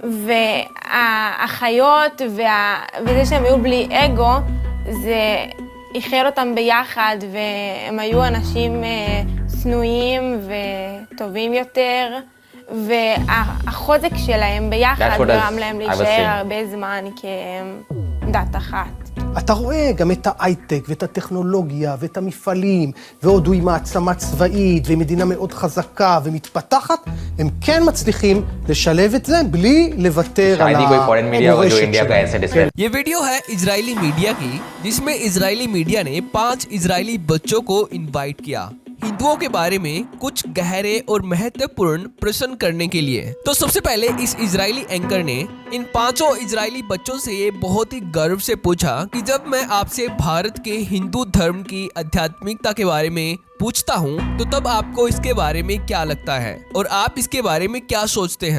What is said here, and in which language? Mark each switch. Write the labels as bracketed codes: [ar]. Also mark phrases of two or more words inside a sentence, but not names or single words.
[he] והחיות וזה שהם היו בלי אגו, זה איחד אותם ביחד, והם היו אנשים צנועים וטובים יותר, והחוזק שלהם ביחד גרם להם להישאר הרבה זמן כדת אחת. אתה רואה גם את ההייטק ואת הטכנולוגיה ואת המפעלים, והודו עם מעצמה צבאית ומדינה מאוד חזקה ומתפתחת, הם כן מצליחים לשלב את זה בלי לוותר על המורשת שלהם. [hi] ये वीडियो है इजरायली मीडिया की, जिसमें इजरायली मीडिया ने 5 इजरायली बच्चों को इनवाइट किया हिंदुओं के बारे में कुछ गहरे और महत्वपूर्ण प्रश्न करने के लिए। तो सबसे पहले इस इजरायली एंकर ने इन 5 इजरायली बच्चों से ये बहुत ही गर्व से पूछा कि जब मैं आपसे भारत के हिंदू धर्म की आध्यात्मिकता के बारे में पूछता हूँ तो तब आपको इसके बारे में क्या लगता है और आप इसके बारे में क्या सोचते हैं?